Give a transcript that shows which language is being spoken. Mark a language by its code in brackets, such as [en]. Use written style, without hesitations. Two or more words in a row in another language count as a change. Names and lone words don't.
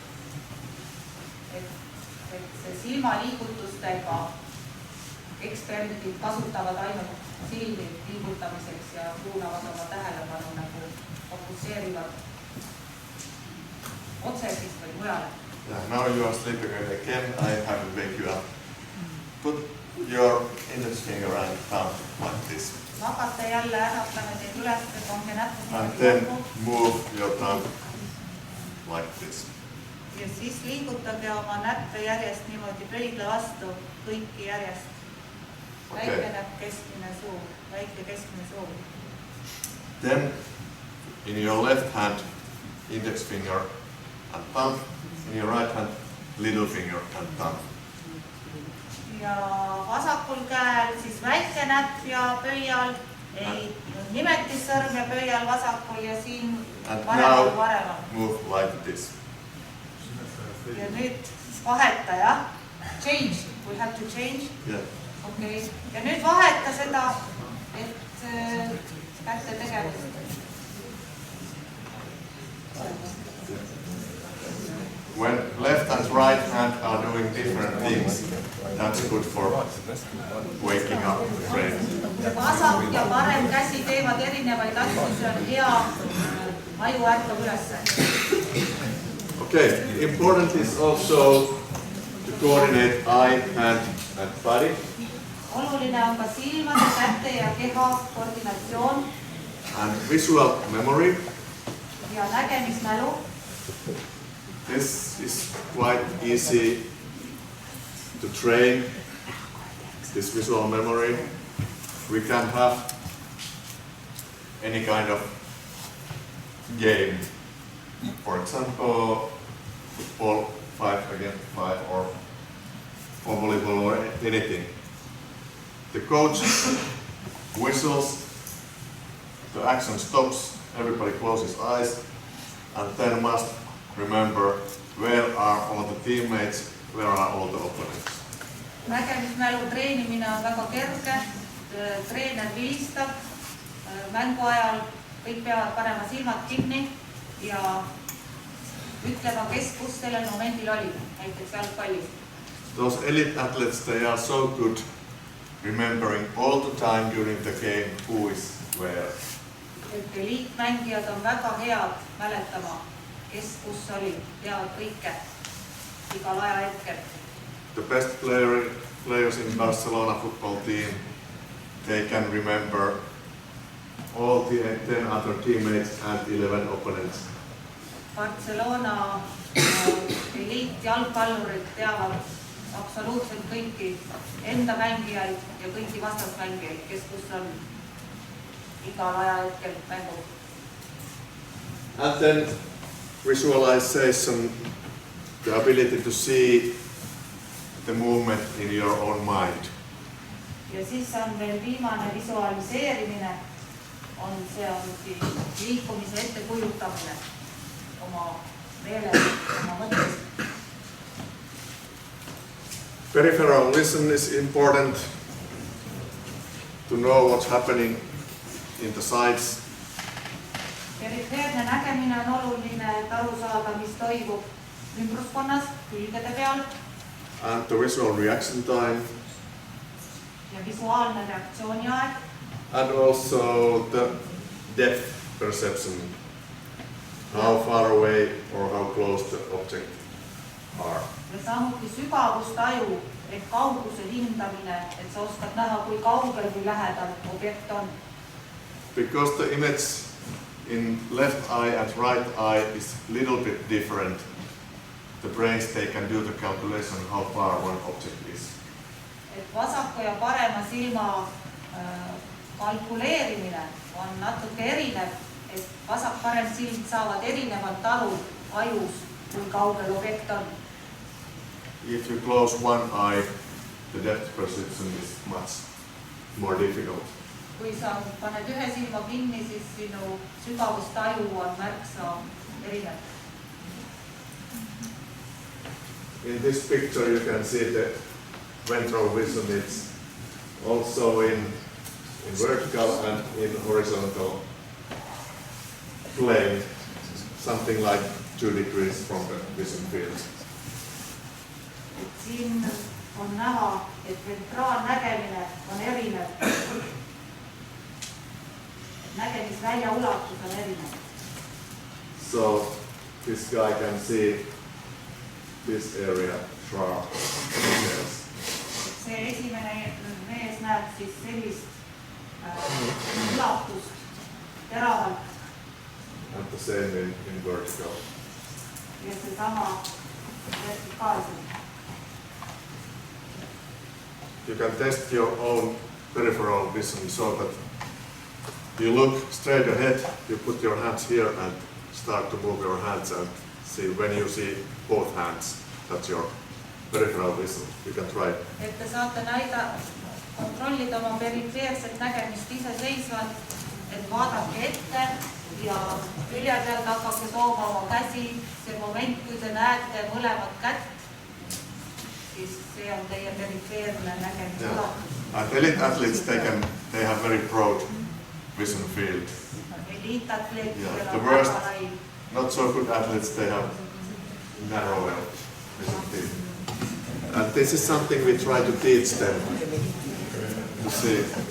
[et] Et see silmaliigutustega eksperdid kasutavad ainult silmi liigutamiseks ja suunavad oma tähelepanu nagu fokusseerivad otsesist või mujale. [en] Yeah, now you are sleeping again, I have to wake you up. Put your index finger and thumb like this. [et] Magate jälle äratame teid üles, pange näppu. [en] And then move your thumb like this. [et] Ja siis liigutage oma näppe järjest niimoodi pöidla vastu, kõiki järjest. Väike näpp, keskmine suu, väike keskmine suu. [en] Then in your left hand, index finger and thumb. In your right hand, little finger and thumb. [et] Ja vasakul käel siis väike näpp ja pöial, ei nimetissõrm ja pöial vasakul ja siin paremal paremal. [en] Move like this. [et] Ja nüüd vaheta, jah? [en] Change, we have to change. Yeah. Okay. [et] Ja nüüd vaheta seda, et kätte tegevust. [en] When left and right hand are doing different things, that's good for waking up the brain. [et] Vasak ja parem käsi teevad erinevaid asju, see on hea aju ärkab ülesse. [en] Okay, important is also to coordinate eye, hand and body. [et] Oluline on ka silmade, käte ja keha koordinatsioon. [en] And visual memory. [et] Ja nägemismälu. [en] This is quite easy to train, this visual memory. We can have any kind of game. For example, football 5 against 5 or volleyball or anything. The coach whistles, the action stops, everybody closes eyes, and then must remember where are all the teammates, where are all the opponents. [et] Nägemismälu treenimine on väga kerge, treener vilistab, mängu ajal kõik peavad panema silmad kinni ja ütlema, kes kus sellel momendil oli, näiteks jalgpallis. [en] Those elite athletes, they are so good remembering all the time during the game who is where. [et] Et eliitmängijad on väga head mäletama, kes kus oli, teavad kõike igal ajahetkel. [en] The best players in Barcelona football team, they can remember all the 10 other teammates and 11 opponents. [et] Barcelona eliitjalgpallurid teavad absoluutselt kõiki enda mängijaid ja kõiki vastasmängijaid, kes kus on igal ajahetkel mängu. [en] And then visualization, the ability to see the movement in your own mind. [et] Ja siis on veel viimane visualiseerimine, see on liikumise ettekujutamine oma meelel, oma mõttes. [en] Peripheral vision is important to know what's happening in the sides. [et] Perifeerne nägemine on oluline, et aru saada, mis toimub ümbruskonnas, külgede peal. [en] And the visual reaction time. [et] Ja visuaalne reaktsiooni aeg. [en] And also the depth perception. How far away or how close the object are. [et] Ja samuti sügavustaju, et kauguse hindamine, et sa oskad näha, kui kaugel või lähedal objekt on. [en] Because the image in left eye and right eye is a little bit different, the brains, they can do the calculation how far one object is. [et] Et vasaku ja parema silma kalkuleerimine on natuke erinev, et vasak-parem silm saavad erinevalt aru ajus, kui kaugel objekt on. [en] If you close one eye, the depth perception is much more difficult. [et] Kui sa paned ühe silma kinni, siis sinu sügavustaju on märksa erinev. [en] In this picture you can see the ventral vision. It's also in vertical and in horizontal plane, something like 2 degrees from the vision field. [et] Siin on näha, et ventraalnägemine on erinev. Nägemisvälja ulatus on erinev. [en] So this guy can see this area sharp. [et] See esimene mees näeb siis sellist ulatust teravalt. [en] And the same in vertical. [et] Ja see sama vertikaalselt. [en] You can test your own peripheral vision so that you look straight ahead, you put your hands here and start to move your hands and see when you see both hands, that's your peripheral vision. You can try. [et] Et te saate kontrollida oma perifeerset nägemist iseseisvalt, et vaadake ette ja külje pealt hakkake tooma oma käsi. See moment, kui te näete mõlemat kätt, siis see on teie perifeerne nägemise ulatus. [en] And elite athletes, they have very broad vision field. The worst, not so good athletes, they have narrower vision field. And this is something we try to teach them to see.